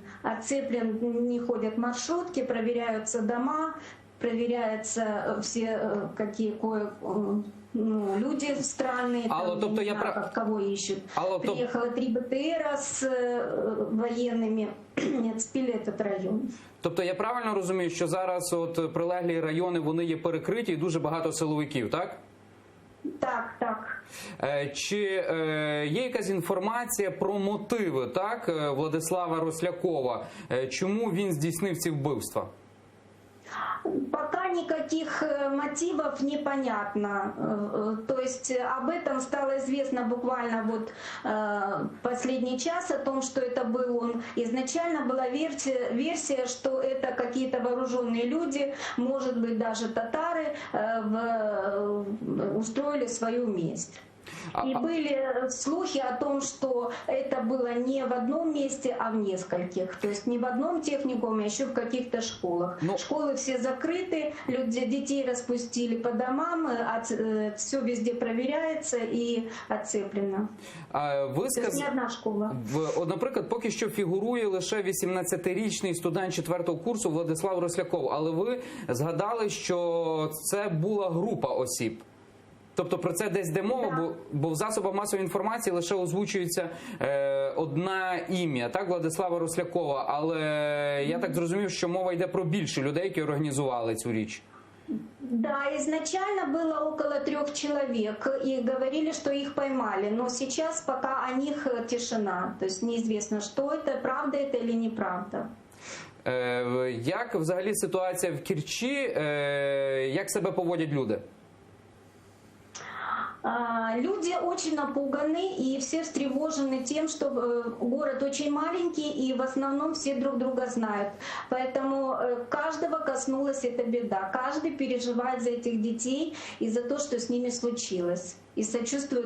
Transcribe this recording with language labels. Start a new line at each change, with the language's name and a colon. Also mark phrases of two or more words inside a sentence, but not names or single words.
Russian: Не ходят маршрутки, проверяются дома, проверяются все люди странные, кого ищут. Приехало 3 БТРа с военными, отцепили этот район.
Ukrainian: Тобто я правильно розумію, що зараз прилеглі райони, вони є перекриті і дуже багато силовиків, так? Так. Чи є якась інформація про мотиви, так, Владислава Рослякова? Чому він здійснив ці вбивства?
Russian: Пока никаких мотивов непонятно. То есть об этом стало известно буквально последний час, о том, что это был он. Изначально была версия, что это какие-то вооруженные люди, может быть даже татары, устроили свою месть. И были слухи о том, что это было не в одном месте, а в нескольких. То есть не в одном техникуме, а еще в каких-то школах. Школы все закрыты, детей распустили по домам, все везде проверяется и оцеплено. То есть не одна школа.
Ukrainian: Наприклад, поки що фігурує лише 18-річний студент 4-го курсу Владислав Росляков. Але ви згадали, що це була група осіб. Тобто про це десь йде мова, бо в засобах масової інформації лише озвучується одне ім'я, так, Владислава Рослякова, але я так зрозумів, що мова йде про більше людей, які організували цю річ.
Russian: Да, изначально было около 3 человек, и говорили, что их поймали, но сейчас пока о них тишина, то есть неизвестно, что это, правда это или неправда.
Ukrainian: Як взагалі ситуація в Керчі, як себе поводять люди?
Russian: Люди очень напуганы и все встревожены тем, что город очень маленький и в основном все друг друга знают. Поэтому каждого коснулась эта беда. Каждый переживает за этих детей и за то, что с ними случилось.